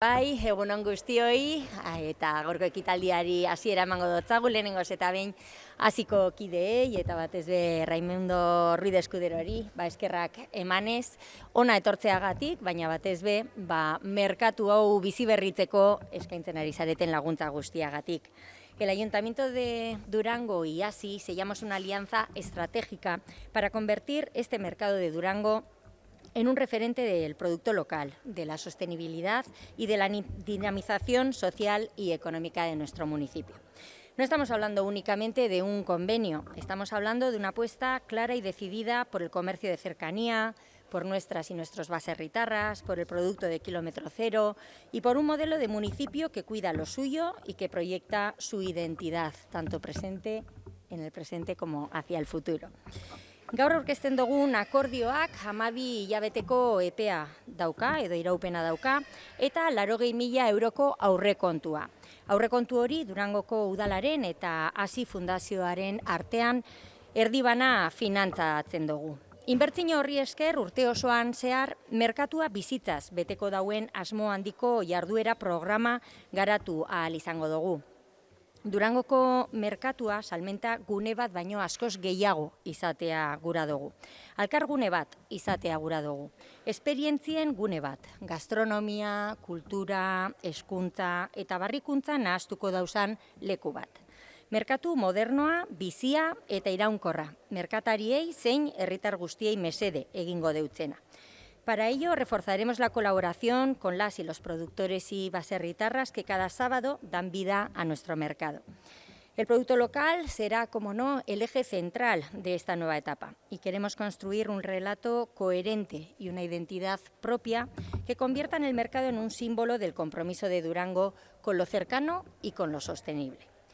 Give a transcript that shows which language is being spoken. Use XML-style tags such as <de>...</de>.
<eu>Bai, egunon guztioi, eta gaurko ekitaldiari hasiera emango dotzagu, lehenengoz eta behin hasiko kideei, eta batez be Raimundo Ruiz de Eskuderori, eskerrak emanez, ona etortzeagatik, baina batez be, merkatu hau bizi berritzeko eskaintzen ari zareten laguntza guztiagatik.</eu> <es>El Ayuntamiento de Durango y ASI sellamos una alianza estratégica para convertir este mercado de Durango en un referente del producto local, de la sostenibilidad y de la dinamización social y económica de nuestro municipio. No estamos hablando únicamente de un convenio, estamos hablando de una apuesta clara y decidida por el comercio de cercanía, por nuestras y nuestros baserritarras, por el producto de kilómetro cero y por un modelo de municipio que cuida lo suyo y que proyecta su identidad, tanto presente en el presente como hacia el futuro.</es> <eu>Gaur aurkezten dugun akordioak 12 hilabeteko epea dauka, edo iraupena dauka, eta 80.000 euroko aurrekontua. Aurrekontu hori Durangoko udalaren eta ASI fundazioaren artean erdibana finantzatzen dugu. Inbertsio horri esker urte osoan zehar merkatua bizitzaz beteko dauen asmo handiko jarduera programa garatu ahal izango dugu. Durangoko merkatua salmenta gune bat baino askoz gehiago izatea gura dugu. Alkargune bat izatea gura dugu. Esperientzien gune bat, gastronomia, kultura, hezkuntza eta barrikuntza nahaztuko dauzan leku bat. Merkatu modernoa, bizia eta iraunkorra, merkatariei zein herritar guztiei mesede egingo deutzena.</eu> <es>Para ello, reforzaremos la colaboración con las y los productores y baserritarras que cada sábado dan vida a nuestro mercado. El producto local será, como no, el eje central de esta nueva etapa y queremos construir un relato coherente y una identidad propia que conviertan el mercado en un símbolo del compromiso de Durango con lo cercano y con lo sostenible.</es>